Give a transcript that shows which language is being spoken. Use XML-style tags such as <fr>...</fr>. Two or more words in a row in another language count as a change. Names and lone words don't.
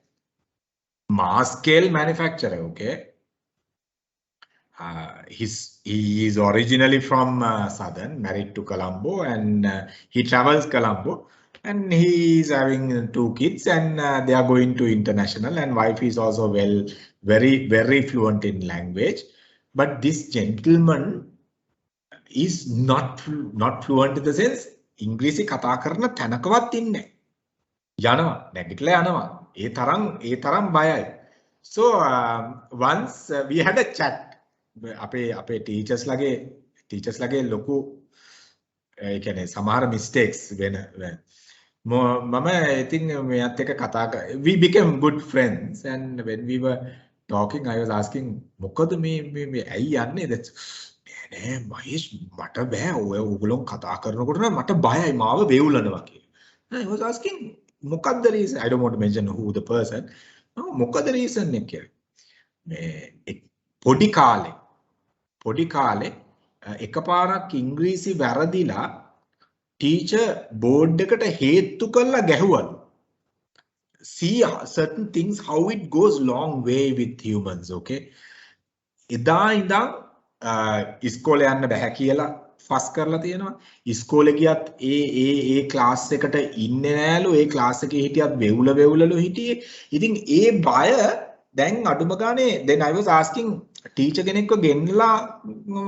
<en>Mass scale manufacturer, okay? He is originally from Southern, married to Colombo, and he travels Colombo, and he is having 2 kids, and they are going to international, and wife is also very fluent in language. But this gentleman is not fluent in the sense English</en> <si>කතා කරන තැනකවත් ඉන්නේ. යනවා නැගිටලා යනවා. ඒ තරම් බයයි.</si> <en>So once we had a chat.</en> <si>අපේ ටීචර්ස් ලගේ ලොකු ඒ කියන්නේ සමහර mistakes වෙන මම ඉතින් මෙයාත් එක්ක කතා</si> <en>we became good friends, and when we were talking I was asking</en> <si>මොකද මේ ඇයි යන්නේ නෑ මහේෂ් මට බෑ ඔයගොල්ලෝ කතා කරනකොට මට බයයි මාව වේවුලනවා කියලා.</si> <en>I was asking මොකක්ද reason? I don't want to mention who the person.</en> <si>මොකද reason එක කියලා. මේ පොඩි කාලේ එකපාරක් ඉංග්‍රීසි වැරදිලා ටීචර් බෝඩ් එකට හේතු කරලා ගැහුවලු.</si> <en>See certain things how it goes long way with humans, okay?</en> <si>එදා ඉඳන් ඉස්කෝලේ යන්න බෑ කියලා ෆස් කරලා තියෙනවා. ඉස්කෝලේ ගියත් ඒ ක්ලාස් එකට ඉන්නේ නෑලු. ඒ ක්ලාස් එකේ හිටියත් වෙවුලලු හිටියේ. ඉතින් ඒ බය දැන් අඩුම ගානේ</si> <en>then I was asking</en> <si>ටීචර් කෙනෙක්ව ගෙන්නලා</si>